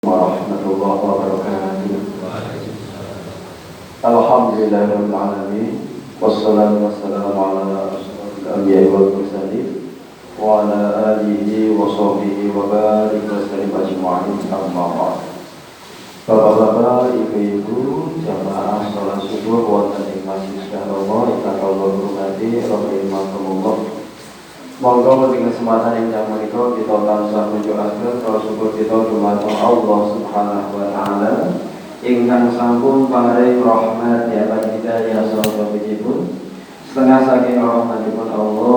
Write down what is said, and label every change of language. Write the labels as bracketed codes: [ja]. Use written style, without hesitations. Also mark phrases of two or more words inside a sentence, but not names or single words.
[ar] ورحمة الله وبركاته. الحمد لله رب العالمين والصلاة والسلام على أشرف الأنبياء والمرسلين وعلى آله وصحبه وبارك وسلم أجمعين أما بعد. [jv] Bapak-bapak, ibu-ibu, jamaah salat subuh wonten ing masjid Allah ingkang kula hormati rahimakumullah. Monggo ing kesempatan ingkang menika kita tansah nunjukaken syukur kita dumateng Allah [ar] سبحانه وتعالى [jv] ingkang sampun paring rahmat ya hidayah saha pun setengah saking rahmatipun Allah.